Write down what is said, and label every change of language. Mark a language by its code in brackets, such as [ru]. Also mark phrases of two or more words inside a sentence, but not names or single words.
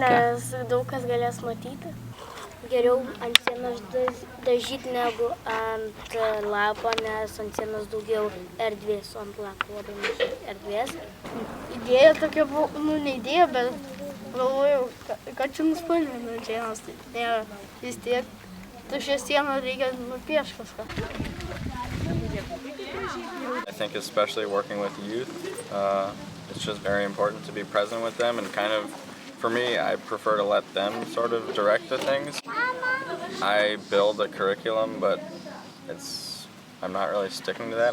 [lt] Nes daug kas galės matyti. Geriau ant sienos dažyti negu ant lapo, nes ant sienos daugiau erdvės, o ant lapo labai mažai erdvės. Idėja tokia buvo, ne idėja, bet galvojau, kad čia nuspalvinu ant sienos. Ne, vis tiek tuščią sieną reikia nupiešti kažką. [en] I think especially working with youth, it's just very important to be present with them and kind of, for me, I prefer to let them sort of direct the things. I build a curriculum, but I'm not really sticking to that.